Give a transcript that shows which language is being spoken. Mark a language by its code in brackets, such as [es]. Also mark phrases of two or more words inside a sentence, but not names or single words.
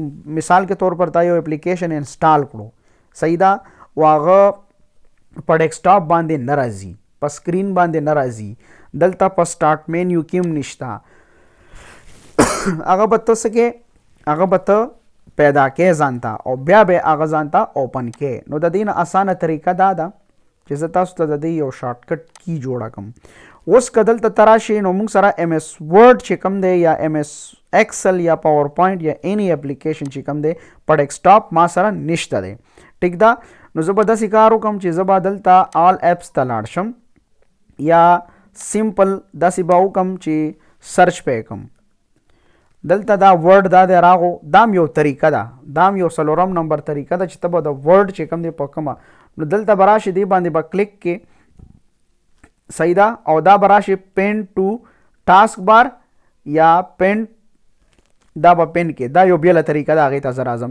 [ur] مثال کے طور پر [ps] تا یو اپلیکیشن انسټال کړو، صحیح ده، او هغه په ډیسکټاپ باندې نه راځي، په سکرین باندې نه راځي، دلته په سټارټ مینیو کې هم نشته، هغه به ته څه کې هغه به ته پیدا کې ځانته او بیا به هغه ځانته اوپن کې. نو د دې نه اسانه طریقه دا ده چې زه تاسو ته د دې یو شارټکټ کی جوړه کړم. اوس که دلته ته راشئ نو موږ سره MS ورډ چې کوم دی یا MS एक्सेल या पावर पॉइंट या [en] any application [ps] چې کوم دی په ډیسکټاپ ما سره نشته دی. ټیک ده. نو زه به داسې کار وکړم چې زه به دلته [en] all apps [ps] ته لاړ شم یا سمپل داسې به وکړم چې سرچ پې کوم. دلته دا ورډ دا دی راغو، دا یو طریقه ده، دا یو څلورم نمبر طریقه ده چې ته به د ورډ چې کوم دی په کومه، نو دلته به راشي دی باندې به کلیک کې صحیح ده، او دا به راشي [en] pin to taskbar [ps] یا پین، دا به پین کې، دا یو بیله طریقه ده، هغې ته زه راځم.